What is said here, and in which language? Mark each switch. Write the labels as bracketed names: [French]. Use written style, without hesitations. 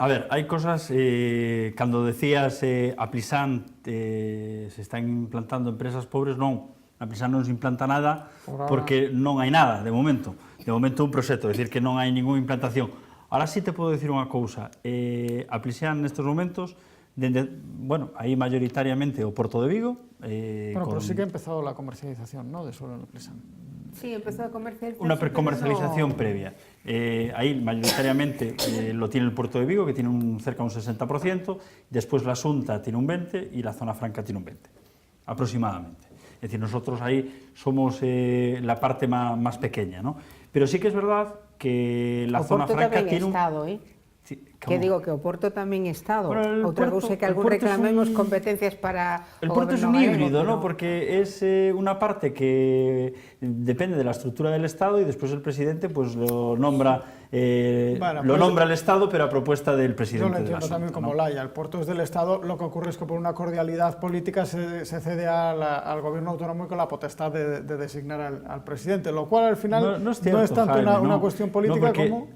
[Galician] A ver, hai cosas, cando decías a Plisán se están implantando empresas pobres, non Na Plisán non se implanta nada porque non hai nada, de momento un proxecto, é dicir, que non hai ninguna implantación. Ahora sí te podo dicir unha cousa, a Plisán nestes momentos, bueno, aí mayoritariamente o Porto de Vigo. [Spanish] Bueno, pero sí que ha empezado la comercialización, ¿no?, de suelo en Plisán. Sí, empezó a comercializar. Una precomercialización previa. Ahí mayoritariamente lo tiene el Puerto de Vigo, que tiene cerca de un 60%, después la Xunta tiene un 20% y la Zona Franca tiene un 20%, aproximadamente. Es decir, nosotros ahí somos la parte más pequeña, ¿no? Pero sí que es verdad que la Zona Franca tiene un... [Galician] Estado, Sí, que digo que o Porto tamén é Estado. Bueno, Outra cousa é que algún reclamemos competencias para [Spanish] el Porto es un híbrido, ¿no? Porque es una parte que depende de la estructura del Estado y después el presidente pues lo nombra el Estado, pero a propuesta del presidente. Yo lo entiendo también como Laia. El Porto es del Estado, lo que ocurre es que por una cordialidad política se cede al gobierno autonómico con la potestad de designar al presidente, lo cual al final no es tanto una cuestión política como...